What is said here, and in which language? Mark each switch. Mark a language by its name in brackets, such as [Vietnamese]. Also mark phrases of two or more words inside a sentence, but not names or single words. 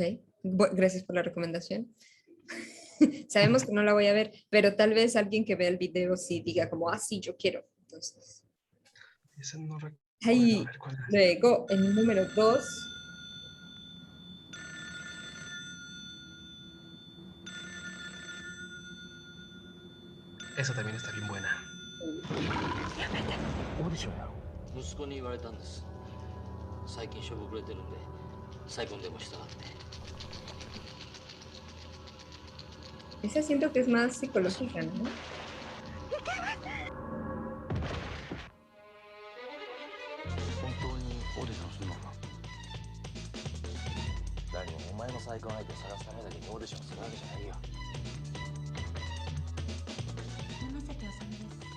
[Spanish] Gracias por la recomendación. Sabemos que no la voy a ver, pero tal vez alguien que vea el video sí diga como, sí, yo quiero. Entonces. Esa no recuerdo. Ahí, luego, el número 2. Esa también está bien buena. [Japanese] オーディションやろ息子に言われたんです。最近しょぼくれてるんで再婚でもしたがって。 [Spanish] Esa siento que es más psicológica, ¿no? [Japanese] 本当にオーディションするのか。何もお前の再婚相手を探すためだけにオーディションするわけじゃないよ。山崎あさみです。